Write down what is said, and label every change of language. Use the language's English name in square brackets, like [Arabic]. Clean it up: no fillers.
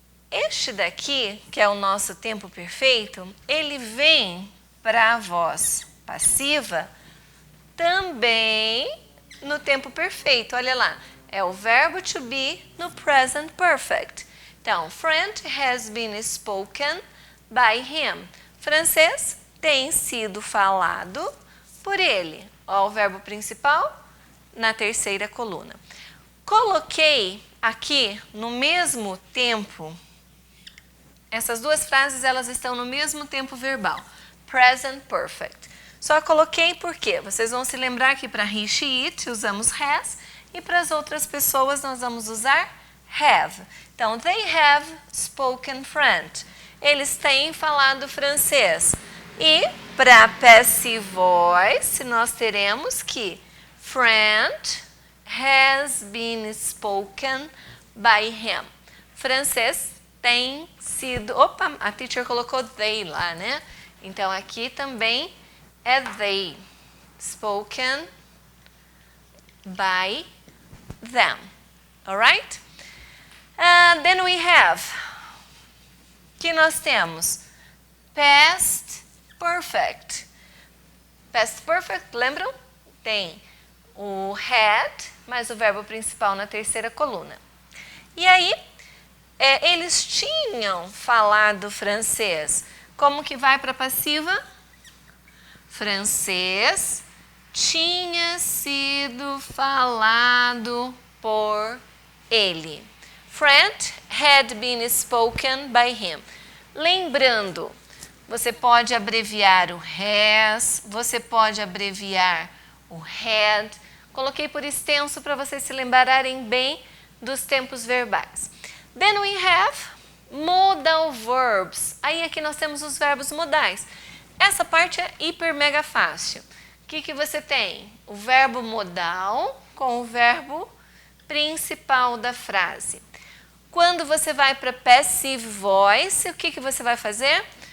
[Portuguese] Este daqui, que é o nosso tempo perfeito, ele vem para a voz passiva também no tempo perfeito. Olha lá, é o verbo to be no present perfect. [English] Então, French has been spoken by him. [Portuguese] Francês tem sido falado por ele. Ó, o verbo principal na terceira coluna. Coloquei aqui no mesmo tempo. Essas duas frases, elas estão no mesmo tempo verbal, present perfect. Só coloquei porque vocês vão se lembrar que para he, she, it usamos has e para as outras pessoas nós vamos usar have. [English] Então, they have spoken French. [Portuguese] Eles têm falado francês. E para [English] passive voice, [Portuguese] nós teremos que [English] French has been spoken by him. [Portuguese] Francês tem sido... Opa, a teacher colocou they lá, né? Então, aqui também é they. [English] Spoken by them. Alright? Then we have... [Portuguese] que nós temos? Past perfect. [English] Past perfect, [Portuguese] lembram? Tem o had, mais o verbo principal na terceira coluna. E aí... eles tinham falado francês. Como que vai para a passiva? Francês tinha sido falado por ele. [English] French had been spoken by him. [Portuguese] Lembrando, você pode abreviar o has, você pode abreviar o had. Coloquei por extenso para vocês se lembrarem bem dos tempos verbais. [English] Then we have modal verbs. [Portuguese] Aí aqui nós temos os verbos modais. Essa parte é hiper mega fácil. O que você tem? o verbo modal com o verbo principal da frase. Quando você vai para passive voice, o que você vai fazer?